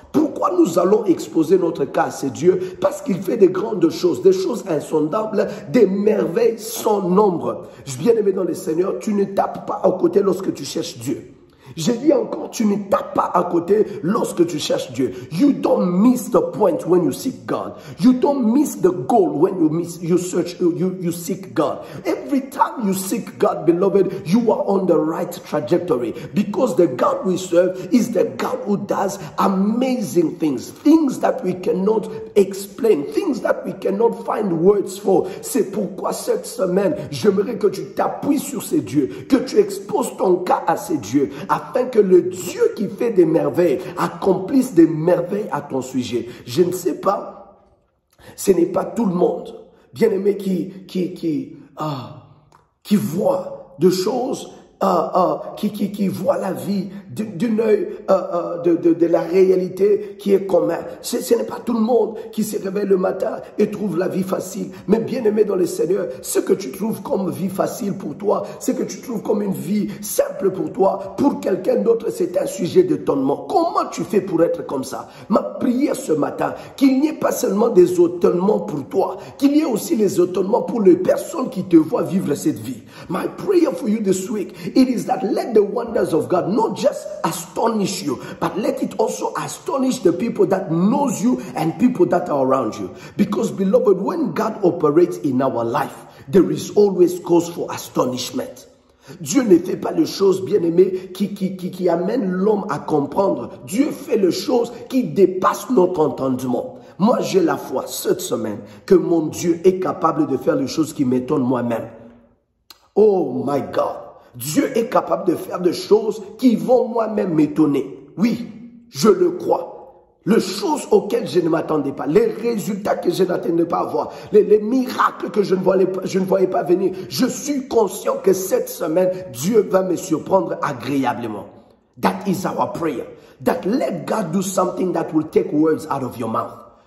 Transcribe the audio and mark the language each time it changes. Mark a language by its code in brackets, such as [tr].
[fr] Pourquoi nous allons exposer notre cas à ce Dieu? Parce qu'il fait des grandes choses, des choses insondables, des merveilles sans nombre. Bien-aimé dans le Seigneur, tu ne tapes pas à côté lorsque tu cherches Dieu. Je dis encore, tu ne tapes pas à côté lorsque tu cherches Dieu. [en] You don't miss the point when you seek God. You don't miss the goal when you seek God. Every time you seek God, beloved, you are on the right trajectory. Because the God we serve is the God who does amazing things. Things that we cannot explain. Things that we cannot find words for. [fr] C'est pourquoi cette semaine, j'aimerais que tu t'appuies sur ces dieux. Que tu exposes ton cas à ces dieux. Afin que le Dieu qui fait des merveilles accomplisse des merveilles à ton sujet. Je ne sais pas, ce n'est pas tout le monde, bien-aimé, qui voit des choses, qui voit la vie d'un œil de la réalité qui est commun. Ce n'est pas tout le monde qui se réveille le matin et trouve la vie facile. Mais bien aimé dans le Seigneur, ce que tu trouves comme vie facile pour toi, ce que tu trouves comme une vie simple pour toi, pour quelqu'un d'autre, c'est un sujet d'étonnement. Comment tu fais pour être comme ça? Ma prière ce matin, qu'il n'y ait pas seulement des étonnements pour toi, qu'il y ait aussi les étonnements pour les personnes qui te voient vivre cette vie. [en] My prayer for you this week, it is that let the wonders of God not just astonish you, but let it also astonish the people that knows you and people that are around you. Because beloved, when God operates in our life, there is always cause for astonishment. [fr] Dieu ne fait pas les choses, bien-aimées, qui amènent l'homme à comprendre. Dieu fait les choses qui dépassent notre entendement. Moi, j'ai la foi cette semaine que mon Dieu est capable de faire les choses qui m'étonnent moi-même. [en] Oh my God! [fr] Dieu est capable de faire des choses qui vont moi-même m'étonner. Oui, je le crois. Les choses auxquelles je ne m'attendais pas, les résultats que je n'attendais pas à voir, les miracles que je ne voyais pas venir. Je suis conscient que cette semaine, Dieu va me surprendre agréablement. [en] That is our prayer. That let God do something that will take words out of your mouth.